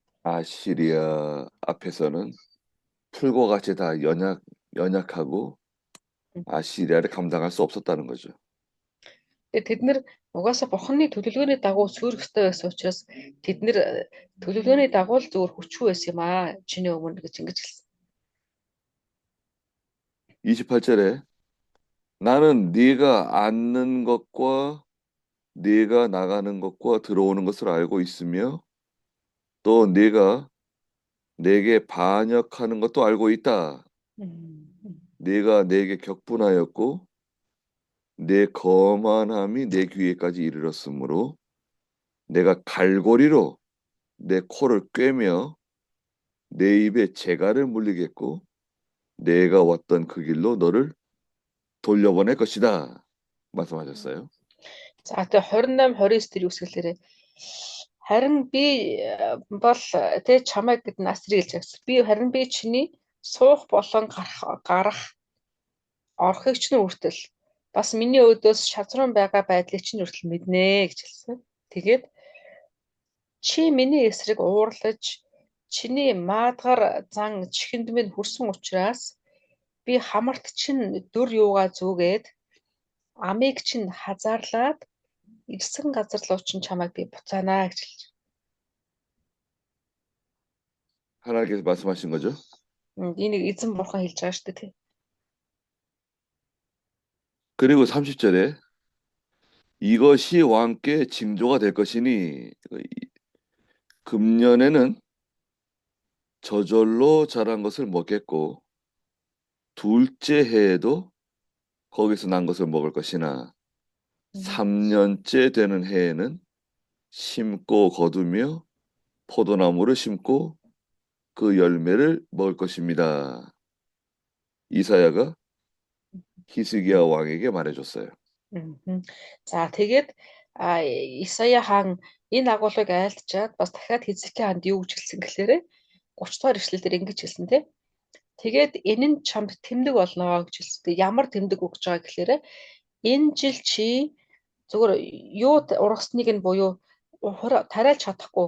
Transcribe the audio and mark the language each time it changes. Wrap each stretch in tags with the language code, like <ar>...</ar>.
<ko>아시리아 앞에서는 풀과 같이 다 연약하고 아시리아를 감당할 수 없었다는 거죠.</ko> <mn>Тэгээ тэд нэр угаасаа бурханы төлөвлөгөөний дагуу сүрэх ёстой байсан учраас тэд нэр төлөвлөгөөний дагуу л зөвхөн хүчгүй байсан юм аа чиний өмнө гэж ингэж хэлсэн.</mn> <ko>28절에 나는 네가 앉는 것과 네가 나가는 것과 들어오는 것을 알고 있으며 또 네가 내게 반역하는 것도 알고 있다. 네가 내게 격분하였고 내 거만함이 내 귀에까지 이르렀으므로 내가 갈고리로 내 코를 꿰며 내 입에 재갈을 물리겠고 내가 왔던 그 길로 너를 돌려보낼 것이다. 말씀하셨어요.</ko> <mn>За тэгээ 28 29 тэр юу гэсгэлээрээ харин би бол тэ чамайг гэд насрыг хэлж байгаа. Би харин би чиний суух болон гарах орохыг ч нүртэл бас миний өөдөөс шавзран байгаа байдлыг чинь хүртэл мэднэ гэж хэлсэн. Тэгээд чи миний эсрэг уурлаж чиний маадгар зан чихэнд минь хүрсэн учраас би хамарт чинь дөр юугаа зүгээд амийг чинь хазаарлаад ирсэн газар руу чинь чамайг би буцаанаа гэж хэлж.</mn> <ko>하나님께서 말씀하신 거죠.</ko> <mn>Энийг эзэн бурхан хэлж байгаа шүү дээ тий.</mn> <ko>그리고 30절에 이것이 왕께 징조가 될 것이니 금년에는 저절로 자란 것을 먹겠고 둘째 해에도 거기서 난 것을 먹을 것이나 3년째 되는 해에는 심고 거두며 포도나무를 심고 그 열매를 먹을 것입니다. 이사야가 히스기야 왕에게 말해줬어요.</ko> <mn>За тэгээд Исая хаан энэ агуулгыг айлтчаад бас дахиад Хизкия хаанд юу гэж хэлсэн гэхээр 30 дугаар эшлэлдэр ингэж хэлсэн тий. Тэгээд энэ нь чамд тэмдэг болно гэж хэлсэн. Тэгээд ямар тэмдэг өгч байгаа гэхээр энэ жил чи зүгээр юу ургасныг нь буюу тариалж чадахгүй.</mn>